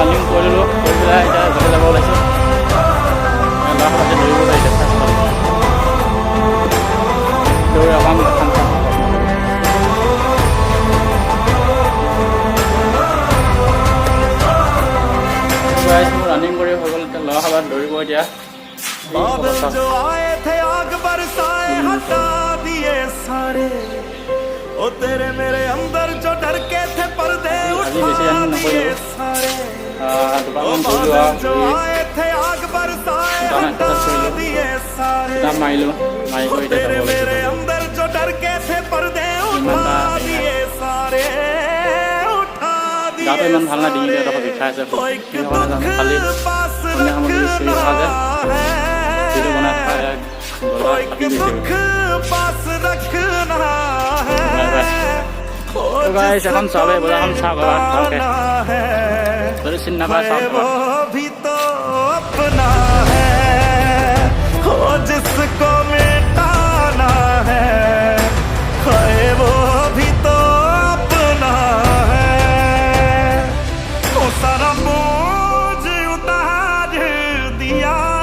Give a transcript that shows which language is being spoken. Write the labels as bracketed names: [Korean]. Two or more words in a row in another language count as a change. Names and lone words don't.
[Assamese] কৰিলোঁ, কৰি পেলাই এতিয়া ঘৰলৈ যাব ওলাইছোঁ। ল'ৰাহঁতে দৌৰিব যায় এতিয়া দৌৰি অকণ খাম মোৰ ৰানিং কৰি হৈ গ'ল। এতিয়া ল'ৰাহঁত দৌৰিব এতিয়া। [Hindi] बादल जो आए थे आग बरसाए हटा दिए सारे ओ तेरे मेरे अंदर जो डर के थे पर्दे उठा दिए सारे ओ बादल जो आए थे आग बरसाए हटा दिए सारे ओ तेरे मेरे अंदर जो डर के थे पर्दे उठा दिए सारे उठा [Assamese] গাটো ইমান ভাল নাই, ডিঙিটো এডোখৰ বিষাই আছে। খালি সন্ধিয়া সময়ত চুৰি খোৱা যায় ভিডিঅ' বনাই খাই गाइस এখন চাবে বজাৰখন চাওক ভালকে যদি চিনি নাপায় চাওক [Hindi] भी तो अपना है हो जिसको मिटाना है वो भी तो अपना है वो सारा बोझ उतार दिया